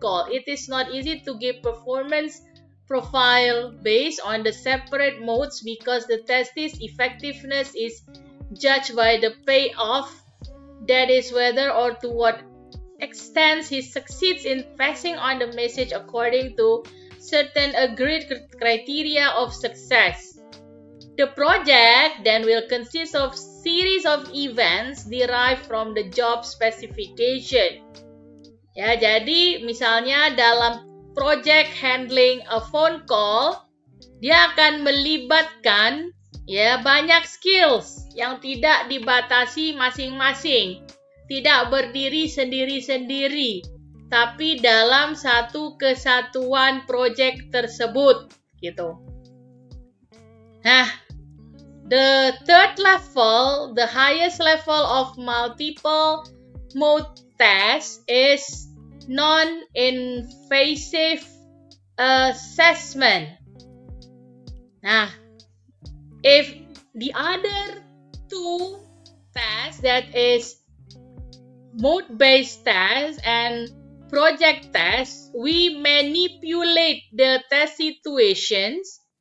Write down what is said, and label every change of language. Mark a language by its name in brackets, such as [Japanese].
[English] It is not easy to give performance profile based on the separate modes because the test's effectiveness is judged by the payoff, that is whether or to what extent he succeeds in passing on the message according to certain agreed criteria of success. The project then will consist of series of events derived from the job specification. [Indonesian] Ya, jadi misalnya dalam project [English] handling a phone call, [Indonesian] dia akan melibatkan ya banyak skills yang tidak dibatasi masing-masing, tidak berdiri sendiri-sendiri, tapi dalam satu kesatuan project tersebut, gitu. [English] Nah, the third level, the highest level of multiple mode test is non-invasive assessment. Nah, if the other two tests, that is mode-based test and project test, we manipulate the test situations.